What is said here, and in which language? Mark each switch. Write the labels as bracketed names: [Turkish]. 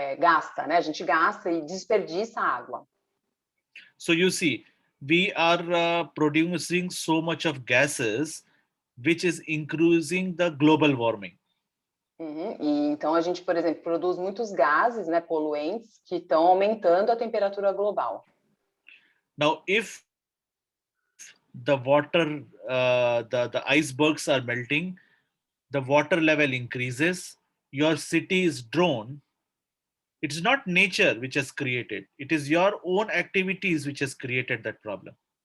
[Portuguese] Gasta, né? A gente gasta e desperdiça água. [English] So you see, we are producing so much of gases, which is increasing the global warming. [Portuguese] E então a gente, por exemplo, produz muitos gases, né, poluentes, que estão aumentando a temperatura global. [English] Now, if the water, the icebergs are melting, the water level increases, your city is drawn. It's not nature which has created. It is your own activities which has created that problem.